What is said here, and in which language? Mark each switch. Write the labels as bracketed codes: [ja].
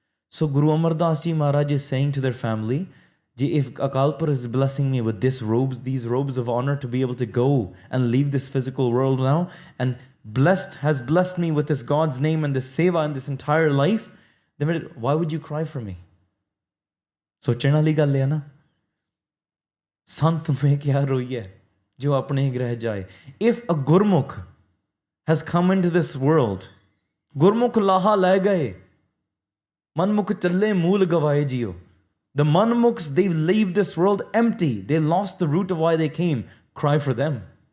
[en] So Guru Amar Das Ji Maharaj is saying to their family, if Akalpur is blessing me with these robes of honor to be able to go and leave this physical world now, and has blessed me with this God's name and this seva and this entire life, then why would you cry for me? [pa] सोचने वाली गल है ना. संत में क्या रोई है जो अपने ग्रह जाए. [en] If a Gurmukh has come into this world, [pa] Gurmukh laha ले गए, मनमुख चले मूल गवाए जियो. [en] The Manmukhs, they leave this world empty. They lost the root of why they came. Cry for them.